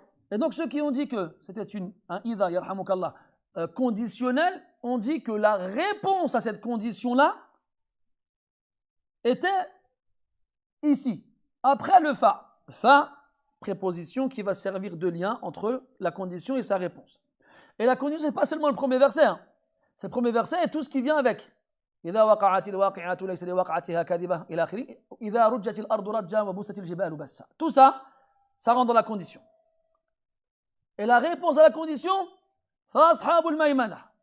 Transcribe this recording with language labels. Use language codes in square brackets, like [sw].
[fr] Et donc ceux qui ont dit que c'était un idha, yarhamukallah, conditionnel, ont dit que la réponse à cette condition-là était ici, après le fa. Fa, préposition qui va servir de lien entre la condition et sa réponse. Et la condition, ce n'est pas seulement le premier verset. Hein. C'est le premier verset et tout ce qui vient avec. [ar] إذا وقعت الواقعة ليس لوقعتها كاذبة إلى آخره إذا رجت الأرض رجا وبست الجبال بسا. [fr] Tout ça, ça rentre dans la condition. Et la réponse à la condition, [ar] فأصحاب الميمنة.